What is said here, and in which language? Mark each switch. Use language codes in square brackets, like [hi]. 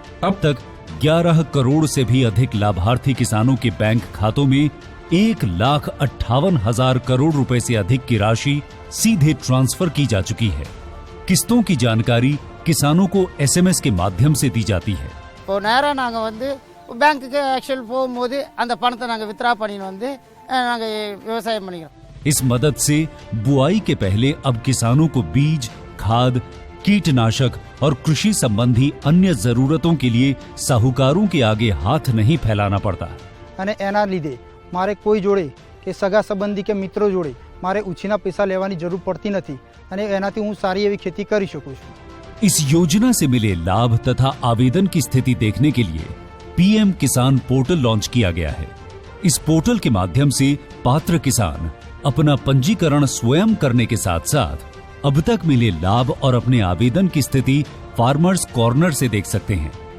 [hi] अब तक 11 करोड़ से भी अधिक लाभार्थी किसानों के बैंक खातों में 1,58,000 करोड़ रुपए से अधिक की राशि सीधे ट्रांसफर की जा चुकी है। किस्तों की जानकारी किसानों को SMS के माध्यम से दी जाती है। [ta] இப்போ நேரா நாங்க வந்து பேங்க்குக்கு ஆக்சுவல் போகும்போது அந்த பணத்தை நாங்க வித்ரா பண்ணிட்டு வந்து நாங்க விவசாயம் பண்ணிக்கிறோம்। [hi] इस मदद से बुआई के पहले अब किसानों को बीज, खाद, कीटनाशक और कृषि संबंधी अन्य जरूरतों के लिए साहूकारों के आगे हाथ नहीं फैलाना पड़ता। [gu] અને એના લીધે મારે કોઈ જોડે કે સગા સંબંધી કે મિત્રો જોડે મારે ઉછીના પૈસા લેવાની જરૂર પડતી નથી અને એનાથી હું સારી એવી खेती કરી શકું છું। [hi] इस योजना से मिले लाभ तथा आवेदन की स्थिति देखने के लिए PM किसान पोर्टल लॉन्च किया गया है। इस पोर्टल के माध्यम से पात्र किसान अपना पंजीकरण स्वयं करने के साथ साथ अब तक मिले लाभ और अपने आवेदन की स्थिति फार्मर्स कॉर्नर से देख सकते हैं।